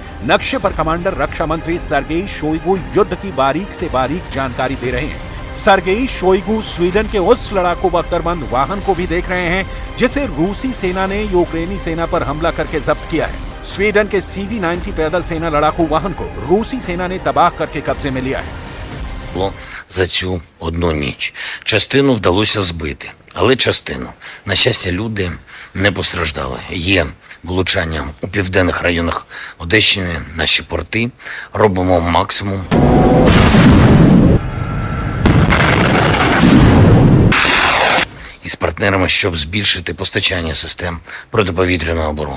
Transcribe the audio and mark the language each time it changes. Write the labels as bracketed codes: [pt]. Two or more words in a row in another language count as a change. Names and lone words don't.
[hi] नक्शे पर कमांडर रक्षा मंत्री सर्गेई शोइगु युद्ध की बारीक से बारीक जानकारी दे रहे हैं। सर्गेई शोइगु स्वीडन के उस लड़ाकू बख्तरबंद वाहन को भी देख रहे हैं जिसे रूसी सेना ने यूक्रेनी सेना पर हमला करके जब्त किया है। स्वीडन के CV-90 पैदल सेना लड़ाकू वाहन को रूसी सेना ने तबाह करके कब्जे में लिया है। [uk] За цю одну ніч. Частину вдалося збити, але частину. На щастя, люди не постраждали. Є влучання у південних районах Одещини, наші порти. Робимо максимум. Із партнерами, щоб збільшити постачання систем протиповітряної оборони.